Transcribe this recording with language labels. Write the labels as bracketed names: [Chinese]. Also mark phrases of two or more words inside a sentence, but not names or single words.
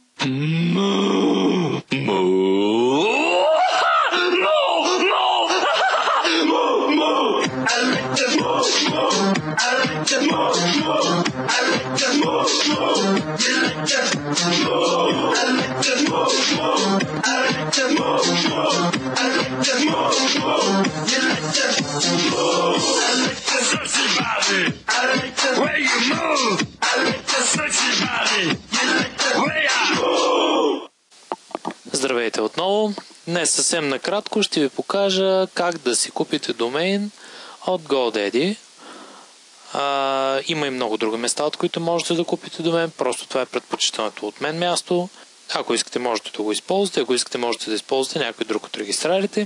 [English] Moo! Moo! Moo! Moo! Moo! Moo! I like to moo! Moo! I like to moo! Moo! I like to moo! Moo! You like to moo! I like to moo! Moo! I like to moo! Moo! I like to moo! Moo! You like to moo! I like to sexy body. I like to way you move. I like to sexy body. You like to way I move. [Bulgarian] Здравейте отново! Днес съвсем накратко ще ви покажа как да си купите домейн от GoDaddy. Има и много други места, от които можете да купите домен, просто това е предпочитаното от мен място. Ако искате, можете да го използвате, ако искате, можете да използвате някой друг от регистрарите.